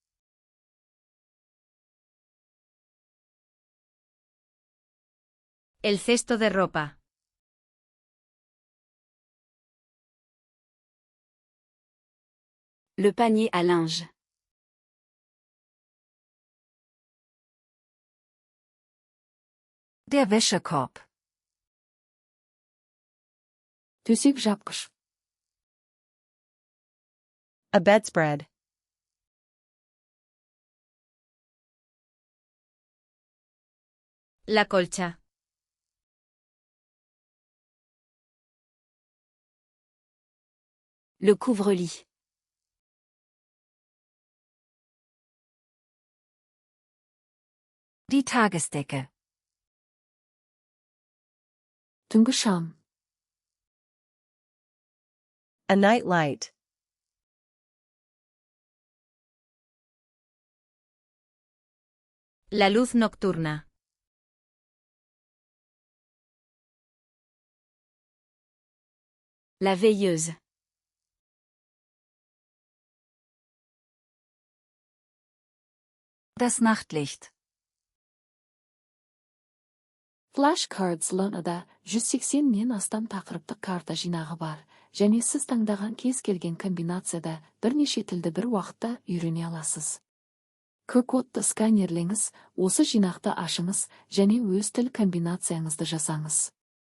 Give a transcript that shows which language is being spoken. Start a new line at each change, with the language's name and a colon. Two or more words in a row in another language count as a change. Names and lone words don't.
Spanish: El cesto de ropa.
French: Le panier à linge.
German: Der Wäschekorb.
Kazakh: Төсек жапқыш.
English: A bedspread.
Spanish: La colcha.
French: Le couvre-lit.
German: Die Tagesdecke.
Kazakh: Түнгі шам.
English: A night light.
Spanish: La luz nocturna.
French: La veilleuse.
German: Das Nachtlicht.
Kazakh: Flashcards ланада 180-нен астам тақырыптық карта жинағы бар, және сіз таңдаған кез келген комбинацияда бірнеше тілді бір уақытта үйрене аласыз. QR-кодты сканерлеңіз, осы жинақты ашыңыз және өз тіл комбинацияңызды жасаңыз.